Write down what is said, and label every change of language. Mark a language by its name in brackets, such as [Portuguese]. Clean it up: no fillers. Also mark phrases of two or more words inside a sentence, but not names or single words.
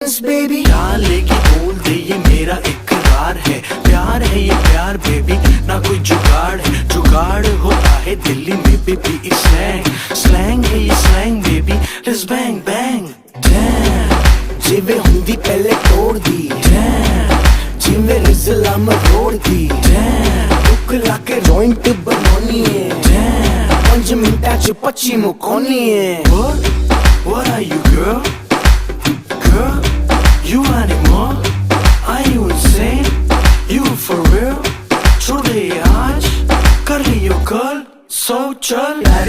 [Hindi] baby। जान लेके बोल दे ये मेरा इकरार है, प्यार है ये प्यार बेबी, ना कोई जुगाड़ है। जुगाड़ होता है दिल्ली में [English] baby slang, slang [Hindi] है ये [English] slang baby, let's bang bang। [Punjabi] Damn, ਜਿਵੇ ਹੁੰਦੀ ਪਹਿਲੇ ਤੋੜ ਦੀ, damn, ਜਿਵੇ ਰਿਜ਼ਲਾ ਮਰੋੜ ਦੀ। damn, ਭੁੱਖ ਲਾਕੇ ਜੌਇੰਟ ਬਣਾਨੀ ਹੈ, damn। 5 ਮਿੰਟਾਂ ਚ 25 ਮੁਕਾਣੀ ਹੈ। [English] What are you girl? Girl, you animal? Are you insane? You for real? [Punjabi] ਛੋੜ ਦੇ ਆਜ, ਕਰ ਲਿਓ ਕਲ, so चल।